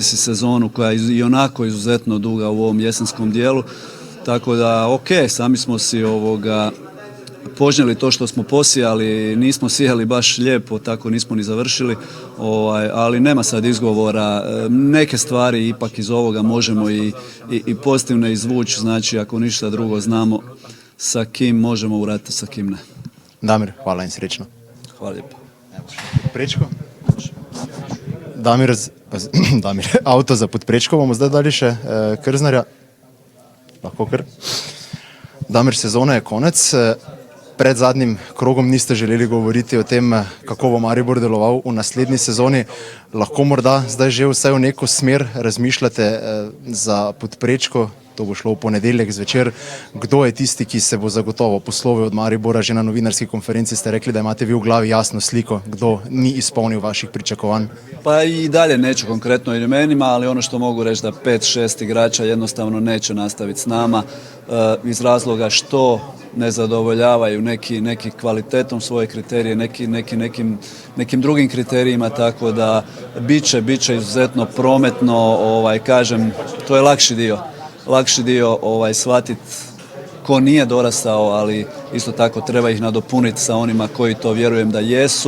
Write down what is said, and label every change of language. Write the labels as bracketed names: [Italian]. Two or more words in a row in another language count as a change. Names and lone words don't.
[Croatian] si sezonu koja je i onako izuzetno duga u ovom jesenskom dijelu, tako da ok, sami smo si požnjeli to što smo posijali, nismo sijali baš lijepo, tako nismo ni završili, ali nema sad izgovora, neke stvari ipak iz ovoga možemo i pozitivne izvući, znači ako ništa drugo znamo sa kim možemo u ratu, sa kim ne. [Slovenian] Damir, hvala in srečno. [Croatian] Hvala lijepo. [Slovenian] Podprečko. Damir, avto za podprečko, bomo zdaj dali še Krznarja. Lahko kar. Damir, sezona je konec. pred zadnjim krogom niste želeli govoriti o tem, kako bo Maribor deloval v naslednji sezoni. Lahko morda zdaj že vsaj v neko smer razmišljate za Podprečko, to bo šlo v ponedeljek zvečer. Kdo je tisti, ki se bo zagotovo poslovil od Maribora? Že na novinarski konferenci ste rekli, da imate vi v glavi jasno sliko, kdo ni izpolnil vaših pričakovanj. [Croatian] Pa i dalje neću konkretno imenima, ali ono što mogu reći da 5-6 igrača jednostavno neće nastaviti s nama iz razloga što ne zadovoljavaju neki kvalitetom svoje kriterije, nekim drugim kriterijima, tako da bit će izuzetno prometno, kažem, to je lakši dio shvatiti ko nije dorastao, ali isto tako treba ih nadopuniti sa onima koji to vjerujem da jesu.